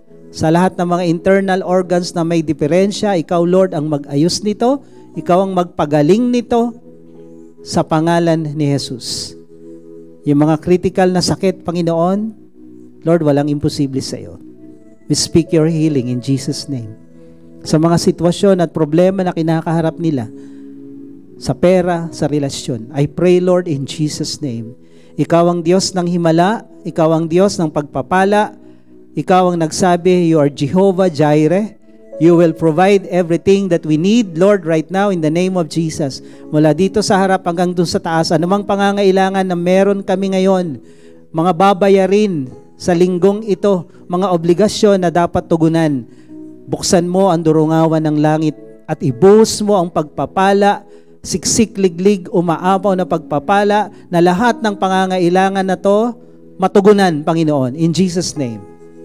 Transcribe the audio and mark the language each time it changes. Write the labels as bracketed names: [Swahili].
[Filipino] Sa lahat ng mga internal organs na may diferensya, ikaw, Lord, ang mag-ayos nito. Ikaw ang magpagaling nito sa pangalan ni Jesus. Yung mga critical na sakit, Panginoon, Lord, walang imposible sa iyo. [English] We speak your healing in Jesus' name. [Filipino] Sa mga sitwasyon at problema na kinakaharap nila, sa pera, sa relasyon, [English] I pray, Lord, in Jesus' name. [Filipino] Ikaw ang Diyos ng himala, ikaw ang Diyos ng pagpapala, ikaw ang nagsabi, [English] you are Jehovah Jireh. You will provide everything that we need, Lord, right now in the name of Jesus. [Filipino] Mula dito sa harap hanggang doon sa taas, anumang pangangailangan na meron kami ngayon, mga babayarin sa linggong ito, mga obligasyon na dapat tugunan, buksan mo ang durungawan ng langit at ibuhos mo ang pagpapala, siksik, liglig, umaapaw na pagpapala na lahat ng pangangailangan na to matugunan, Panginoon, [English] in Jesus' name.